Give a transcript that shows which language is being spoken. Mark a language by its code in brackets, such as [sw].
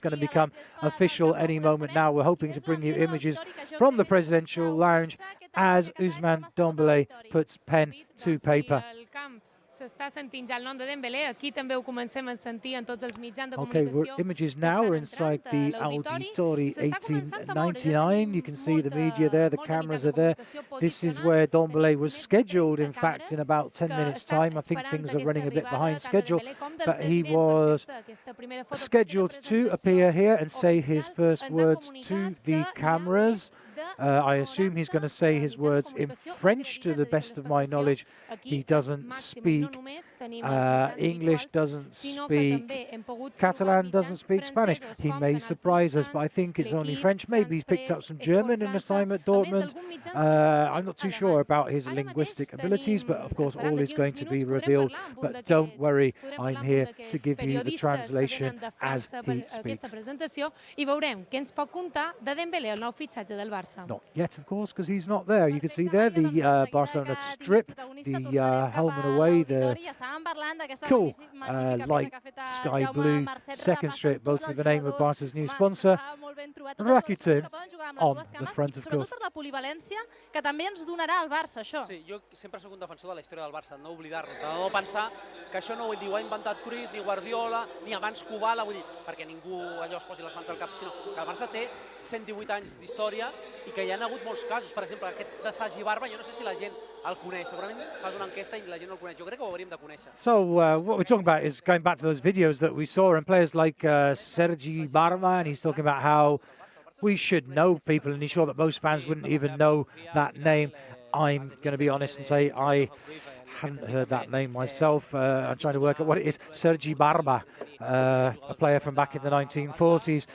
[en] It's going to become official any moment now. We're hoping to bring you images from the presidential lounge as Ousmane Dembélé puts pen to paper. [ca] S'està sentint ja el nom de Dembélé, aquí també ho comencem a sentir en tots els mitjans de [en] Okay, [ca] comunicació. [en] images now are inside the Auditori 1899. You can see the media there, the cameras are there. This is where Dembélé was scheduled, in fact, in about 10 minutes' time. I think things are running a bit behind schedule, but he was scheduled to appear here and say his first words to the cameras. I assume he's going to say his words in French, to the best of my knowledge. He doesn't speak English, doesn't speak Catalan, doesn't speak Spanish. He may surprise us, but I think it's only French. Maybe he's picked up some German in his time at Dortmund. I'm not too sure about his linguistic abilities, but of course all is going to be revealed. But don't worry, I'm here to give you the translation as he speaks. [ca] I veurem què ens pot contar de Dembélé, el nou fitxatge del Barça. [en] Barça? Not yet, of course, because he's not there. You can see there the Barcelona strip, the helmet away, the cool light sky blue second strip, both with the name of Barca's new sponsor, Rakuten, on the front, of course. [ca] Per la polivalència que també ens donarà el Barça, això. Sí, jo sempre soc un defensor de la història del Barça, no oblidar-nos, de no pensar que això no ho ha inventat Cruyff, ni Guardiola, ni abans Kubala, vull dir, perquè ningú allò es posi les mans al cap, sinó que el Barça té 118 anys d'història i que hi ha hagut molts casos. Per exemple, aquest de Sergi Barba, jo no sé si la gent el coneix, segurament fas una enquesta i la gent no el coneix, jo crec que ho hauríem de conèixer. [en] So what we're talking about is going back to those videos that we saw and players like Sergi Barba, and he's talking about how we should know people, and he's sure that most fans wouldn't even know that name. I'm going to be honest and say I hadn't heard that name myself. I'm trying to work out what it is. Sergi Barba, a player from back in the 1940s.